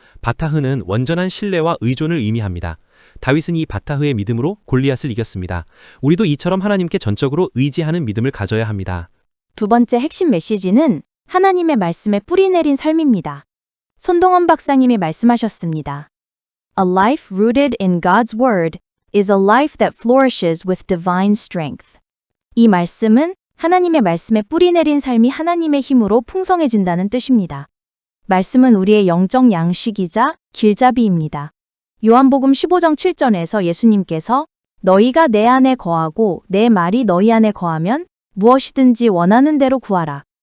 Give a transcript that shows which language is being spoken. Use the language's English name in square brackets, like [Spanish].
[Korean] 바타흐는 완전한 신뢰와 의존을 의미합니다. 다윗은 이 바타흐의 믿음으로 골리앗을 이겼습니다. 우리도 이처럼 하나님께 전적으로 의지하는 믿음을 가져야 합니다. 두 번째 핵심 메시지는 하나님의 말씀에 뿌리 내린 삶입니다. 손동원 박사님이 말씀하셨습니다. [English] A life rooted in God's word is a life that flourishes with divine strength. [Korean] 이 말씀은 하나님의 말씀에 뿌리 내린 삶이 하나님의 힘으로 풍성해진다는 뜻입니다. 말씀은 우리의 영적 양식이자 길잡이입니다. 요한복음 15장 7절에서 예수님께서 너희가 내 안에 거하고 내 말이 너희 안에 거하면 무엇이든지 원하는 대로 구하라.